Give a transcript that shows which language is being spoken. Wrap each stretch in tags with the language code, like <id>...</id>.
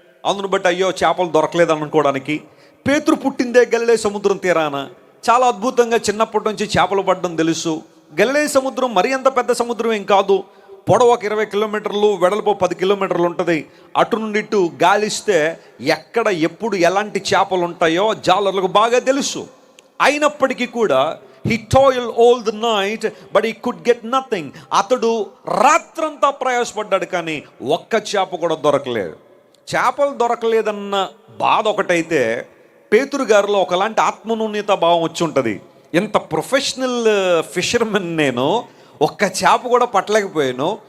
<te>అందును బట్టి అయ్యో చేపలు దొరకలేదు అనుకోవడానికి. పేతురు పుట్టిందే గలిలే సముద్రం తీరాన. చాలా అద్భుతంగా చిన్నప్పటి నుంచి చేపలు పడడం తెలుసు. గలిలే సముద్రం మరి అంత పెద్ద సముద్రం ఏం కాదు. పొడవు ఒక 20 కిలోమీటర్లు, వెడల్పు 10 కిలోమీటర్లు ఉంటుంది. అటు నుండి ఇటు గాలిస్తే ఎక్కడ ఎప్పుడు ఎలాంటి చేపలు ఉంటాయో జాలర్లకు బాగా తెలుసు. అయినప్పటికీ కూడా</te> <en>he toiled all the night but he could get nothing.</en> <te>అతడు రాత్రంతా ప్రయాసపడ్డాడు కానీ ఒక్క చేప కూడా దొరకలేదు. చేపలు దొరకలేదన్న బాధ ఒకటైతే పేతురు గారిలో ఒకలాంటి ఆత్మన్యూన్యత భావం వచ్చి ఉంటుంది. ఎంత ప్రొఫెషనల్ ఫిషర్మెన్ నేను, ఒక్క చేప కూడా పట్టలేకపోయాను.</te>